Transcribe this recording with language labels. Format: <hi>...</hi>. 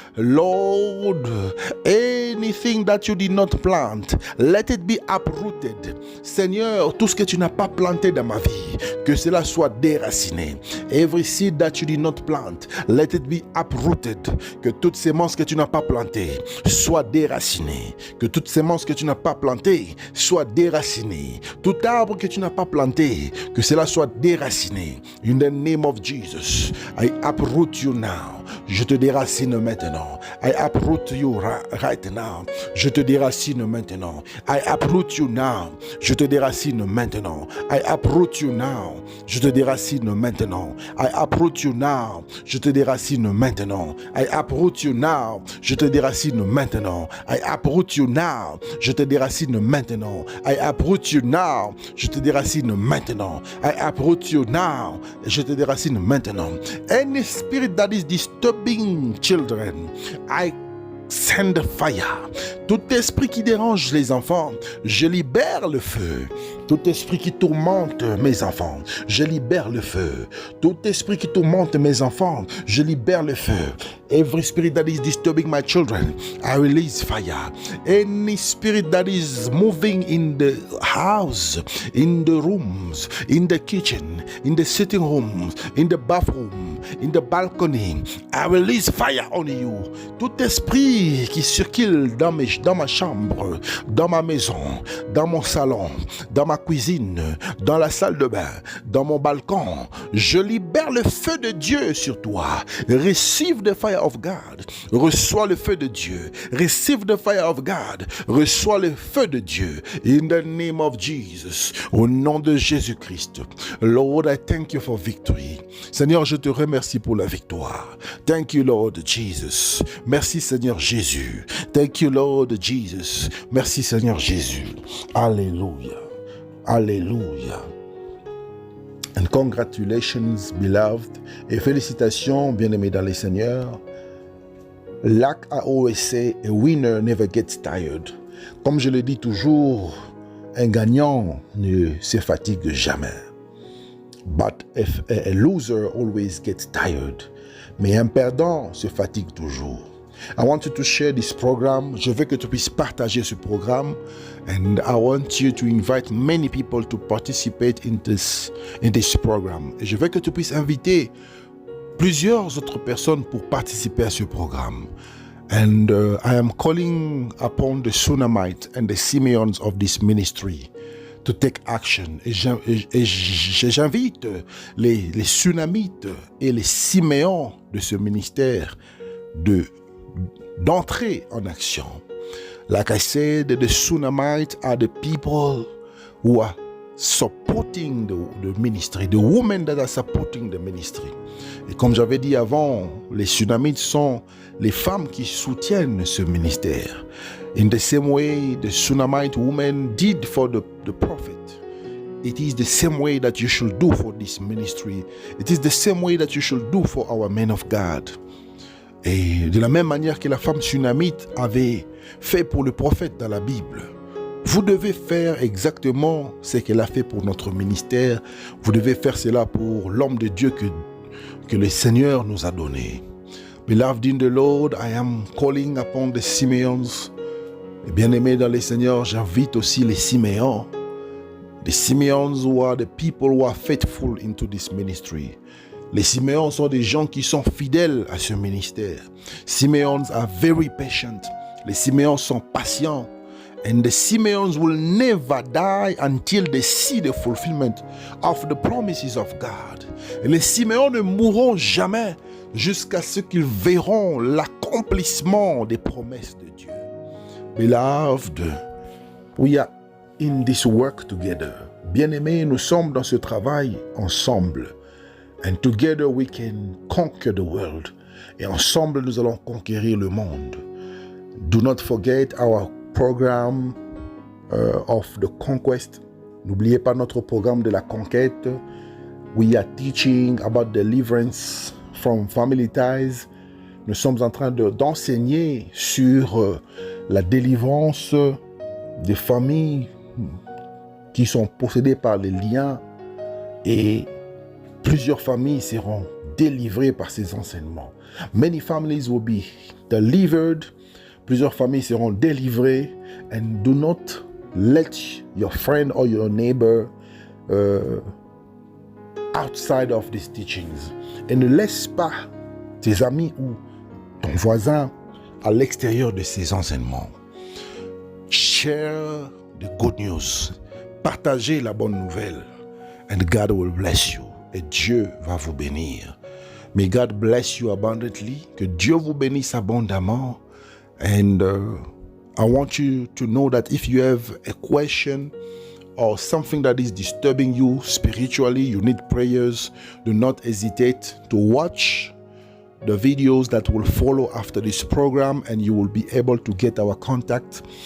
<en>Lord, anything that you did not plant, let it be uprooted.</en> <fr>Seigneur, tout ce que tu n'as pas planté dans ma vie, que cela soit déraciné.</fr> <en>Every seed that you did not plant, let it be uprooted.</en> <fr>que toute sémence que tu n'as pas plantée soit déracinée. Que toute sémence que tu n'as pas plantée soit déracinée. Tout arbre que tu n'as pas planté, que cela soit déraciné.</fr> <en>In the name of Jesus, I uproot you now.</en> <fr>Je te déracine maintenant.</fr> <en>I uproot you right now.</en> <fr>Je te déracine maintenant.</fr> <en>I uproot you now.</en> <fr>Je te déracine maintenant.</fr> <en>I uproot you now.</en> <fr>Je te déracine maintenant.</fr> <en>I uproot you now.</en> <fr>Je te déracine maintenant.</fr> <en>I uproot you now.</en> <fr>Je te déracine maintenant.</fr> <en>I uproot you now.</en> <fr>Je te déracine maintenant.</fr> <en>I uproot you now.</en> <fr>Je te déracine maintenant.</fr> <en>I uproot you now.</en> <fr>Je te déracine maintenant.</fr> <en>Any spirit that is disturbing children, I send fire.</en> <fr>Tout esprit qui dérange les enfants, je libère le feu. Tout esprit qui tourmente mes enfants, je libère le feu. Tout esprit qui tourmente mes enfants, je libère le feu.</fr> <en>Every spirit that is disturbing my children, I release fire. Any spirit that is moving in the house, in the rooms, in the kitchen, in the sitting rooms, in the bathroom, in the balcony, I release fire on you.</en> <fr>Tout esprit qui circule dans ma chambre, dans ma maison, dans mon salon, dans ma cuisine, dans la salle de bain, dans mon balcon, je libère le feu de Dieu sur toi.</fr> <en>Receive the fire of God.</en> <fr>Reçois le feu de Dieu.</fr> <en>Receive the fire of God.</en> <fr>Reçois le feu de Dieu.</fr> <en>In the name of Jesus.</en> <fr>Au nom de Jésus-Christ.</fr> <en>Lord, I thank you for victory.</en> <fr>Seigneur, je te remercie pour la victoire.</fr> <en>Thank you, Lord Jesus.</en> <fr>Merci, Seigneur Jésus.</fr> <en>Thank you, Lord Jesus.</en> <fr>Merci, Seigneur Jésus. Alléluia. Alléluia.</fr> <en>And congratulations, beloved.</en> <fr>Et félicitations, bien-aimés dans les Seigneurs.</fr> <en>Like I always say, a winner never gets tired.</en> <fr>Comme je le dis toujours, un gagnant ne se fatigue jamais.</fr> <en>But if a loser always gets tired.</en> <fr>Mais un perdant se fatigue toujours.</fr> <en>I want you to share this program.</en> <fr>Je veux que tu puisses partager ce programme.</fr> <en>And I want you to invite many people to participate in this program.</en> <fr>Et je veux que tu puisses inviter plusieurs autres personnes pour participer à ce programme.</fr> <en>And I am calling upon the Sunamites and the Simeons of this ministry to take action.</en> <fr>Et j'invite les Sunamites et les Siméons de ce ministère d'entrer en action.</fr> <en>Like I said, the Sunamites are the people who are supporting the ministry, the women that are supporting the ministry.</en> <fr>Et comme j'avais dit avant, les Sunamites sont les femmes qui soutiennent ce ministère.</fr> <en>In the same way the Sunamite women did for the prophet. It is the same way that you should do for this ministry. It is the same way that you should do for our men of God.</en> <fr>Et de la même manière que la femme sunamite avait fait pour le prophète dans la Bible, vous devez faire exactement ce qu'elle a fait pour notre ministère. Vous devez faire cela pour l'homme de Dieu que le Seigneur nous a donné.</fr> <en>Beloved in the Lord, I am calling upon the Simeons.</en> <fr>Et bien-aimés dans le Seigneur, j'invite aussi les Siméons.</fr> <en>The Simeons who are the people who are faithful into this ministry.</en> <fr>Les Simeons sont des gens qui sont fidèles à ce ministère.</fr> <en>Simeons are very patient.</en> <fr>Les Simeons sont patients.</fr> <en>And the Simeons will never die until they see the fulfillment of the promises of God.</en> <fr>Et les Simeons ne mourront jamais jusqu'à ce qu'ils verront l'accomplissement des promesses de Dieu.</fr> <en>Beloved, we are in this work together.</en> <fr>Bien-aimés, nous sommes dans ce travail ensemble.</fr> <en>And together we can conquer the world.</en> <fr>Et ensemble, nous allons conquérir le monde.</fr> <en>Do not forget our program of the conquest.</en> <fr>N'oubliez pas notre programme de la conquête.</fr> <en>We are teaching about deliverance from family ties.</en> <fr>Nous sommes en train d'enseigner sur la délivrance des familles qui sont possédées par les liens, et plusieurs familles seront délivrées par ces enseignements.</fr> <en>Many families will be delivered.</en> <fr>Plusieurs familles seront délivrées.</fr> <en>And do not let your friend or your neighbor outside of these teachings.</en> <fr>Et ne laisse pas tes amis ou ton voisin à l'extérieur de ces enseignements.</fr> <en>Share the good news.</en> <fr>Partagez la bonne nouvelle.</fr> <en>And God will bless you.</en> <fr>Et Dieu va vous bénir.</fr> <en>May God bless you abundantly.</en> <fr>Que Dieu vous bénisse abondamment.</fr> <en>And I want you to know that if you have a question or something that is disturbing you spiritually, you need prayers, do not hesitate to watch the videos that will follow after this program and you will be able to get our contact.</en>